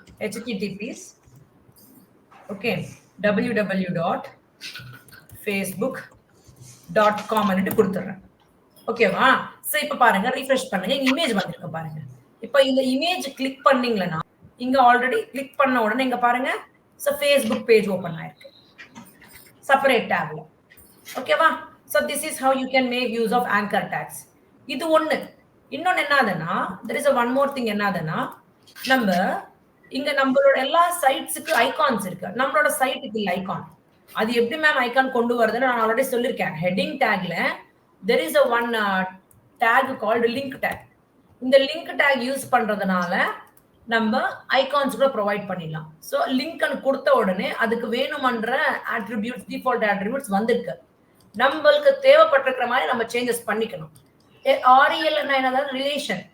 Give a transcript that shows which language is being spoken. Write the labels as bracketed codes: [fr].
[ta] https okay www.facebook.com கொடுத்துறேன். ஓகேவா? So இப்ப பாருங்க, ரீஃப்ரெஷ் பண்ணுங்க. இமேஜ் வந்திருக்கு பாருங்க. இப்போ இந்த இமேஜ் கிளிக் பண்ணீங்களா, இங்க ஆல்ரெடி கிளிக் பண்ண உடனே இங்க பாருங்க, சோ Facebook பேஜ் ஓபன் ஆயிருக்கு செப்பரேட் டேப்ல. ஓகேவா? [en] So this is how you can make use of anchor tags. [ta] இது ஒண்ணு. இன்னொன்னு என்னதுன்னா, [en] there is a one more thing. [ta] என்னதுன்னா, நம்ம இங்க நம்மளோட எல்லா சைட்ஸ்க்கு ஐகான்ஸ் இருக்கு. நம்மளோட சைட்டுக்கு இல்ல ஐகான். அது எப்படி மேம் ஐகான் கொண்டு வருதுன்னு நான் ஆல்ரெடி சொல்லிருக்கேன். Heading டேக்ல [en] there is a one tag called link tag. [ta] இந்த லிங்க் டேக் யூஸ் பண்றதுனால நம்ம ஐகான்ஸ் கூட ப்ரொவைட் பண்ணிடலாம். ஸோ லிங்க்னு கொடுத்த உடனே அதுக்கு வேணுமன்ற ஆட்ரிபியூட்ஸ், டிஃபால்ட் ஆட்ரிபியூட்ஸ் வந்திருக்கு. நம்மளுக்கு தேவைப்பட்டிருக்கிற மாதிரி நம்ம சேஞ்சஸ் பண்ணிக்கணும். ஆர்இஎல் என்னது? ரிலேஷன்.